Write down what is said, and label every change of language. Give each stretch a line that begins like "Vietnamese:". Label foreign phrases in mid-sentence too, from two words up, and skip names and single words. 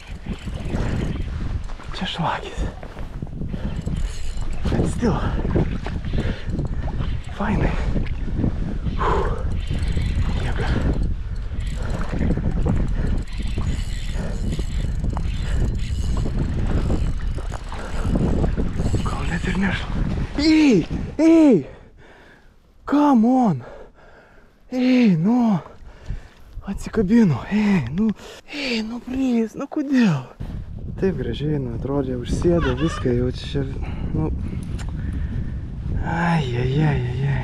Lithuanian: Bet still. Fainai. Jėga. Gal net ir nešla.
English: Ei! Come on!
Lithuanian: Ei, Atsikabino. Ei, please, kodėl? Taip gražiai, atrodė, užsėdo viską, jau čia, Ai.